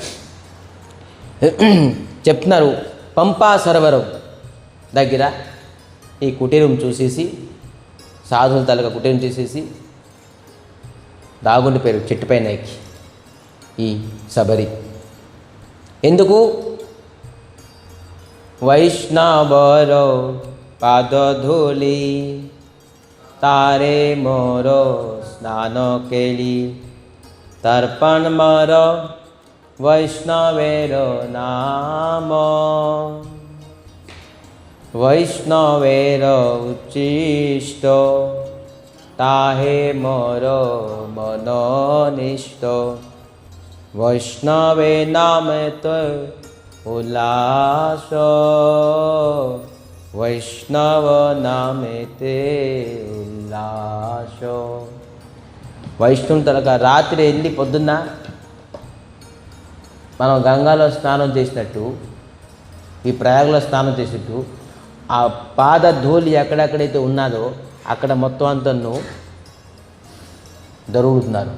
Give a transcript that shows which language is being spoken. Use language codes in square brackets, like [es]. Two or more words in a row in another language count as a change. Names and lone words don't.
[te] చెప్తున్నారు, పంపా సరోవరం దగ్గర ఈ కుటీరం చూసేసి, సాధువుల తలక కుటీరం చూసేసి దాగుండిపోయారు చెట్టుపైన ఎక్కి ఈ శబరి. [bn] ఎందుకు? বৈষ্ণবর পাদ ধূলি তারে মোর স্নান কেলি তর্পণ মর বৈষ্ণবের নাম বৈষ্ণবের উচ্ছিষ্ট তাহে মোর মনোনিষ্ট বৈষ্ণবে নামে তো উল্লাস বৈষ্ণব নামেতে উল্লাসো. [te] వైష్ణవం తలక రాత్రి వెళ్ళి పొద్దున్న మనం గంగాలో స్నానం చేసినట్టు, ఈ ప్రయాగలో స్నానం చేసినట్టు ఆ పాద ధూళి ఎక్కడెక్కడైతే ఉన్నదో అక్కడ మొత్తం అంతను దొరుకుతున్నారు.